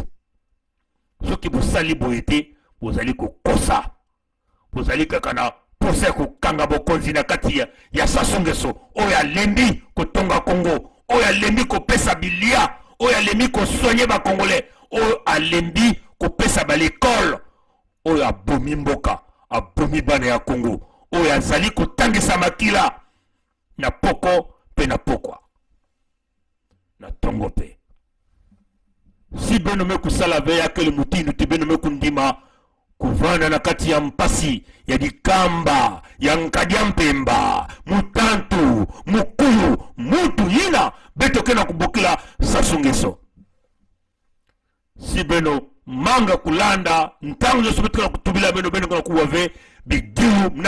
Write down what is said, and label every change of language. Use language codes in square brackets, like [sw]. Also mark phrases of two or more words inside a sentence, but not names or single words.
[ln] Soki bosali boyete bozali kokosa, bozali kaka na posa kokanga bokonzi na kati ya Sassou Nguesso oyo alembi kotonga Congo, oyo alembi kopesa bilia, oyo alembi kosoigner ba Congolais, oyo alembi kopesa ba l'école, oyo abomi mboka, abomi bana ya Congo, oyo azali kotangisa makila na poko pe na pokwa na tongo pe. [kg] Si beno me kusala veya kele mutinu ti beno me kundima kuvana na kati ya mpasi ya dikamba ya Nkadia Mpemba, Mutantu, Mukulu, mutu yina beto kena kubokila Sassou Nguesso. Si beno manga kulanda ntango sobetka kutubila beno kuna kuwave bidiu na